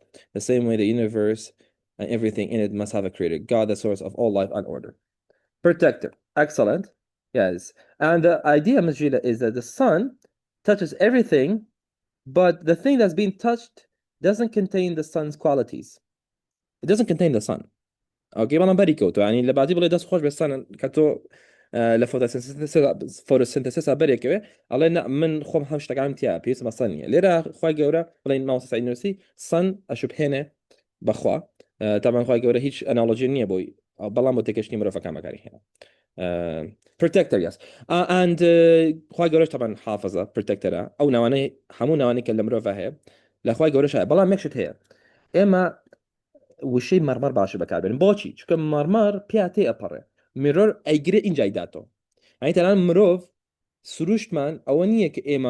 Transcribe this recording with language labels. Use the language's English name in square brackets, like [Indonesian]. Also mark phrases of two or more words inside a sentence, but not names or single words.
[English] The same way the universe and everything in it must have a creator, God, the source of all life and order. Protector. Excellent. Yes. And the idea, Ms. Sheila, is that the sun touches everything, but the thing that's being touched doesn't contain the sun's qualities. It doesn't contain the sun. [Central Kurdish] اوكي بەڵام بەریکەوتو ینی لە باتی بڵێ دەست خۆش بێستانە کە تۆ لە فۆتۆسنتێسیسا بەرێکەوێ ئەڵێ من خۆم هەم شتەکانم تیا پێویستم بە سەن نیە لێرە خی گەورە بڵێن ماوەسە سعید سەن ئەشوبهێنێ بەخوا تامان خی گەورە هیچ ئەناڵۆژی نییە بۆی بەڵام بۆ تێکەشتنی مرۆڤەکان بەکاری هێنا [English] protector yes and [Central Kurdish] خی گەورەش تامان حافظە پرتەکتەرە ئەو ناوانەی هەموو ناوانی کە لە مرۆڤ هەیە لە خی گەورەش هەیە بەڵام یەکشت هەیە ئێمە وشەی مەرمەر باشە بەکاربێن بۆچی چکە مەرمەر پیاتێ ئەپەڕێ میرۆر ئەیگرێ ئینجای داتۆ ئەنی تەنان مرۆڤ سروشتمان ئەوە نییە کە ئێمە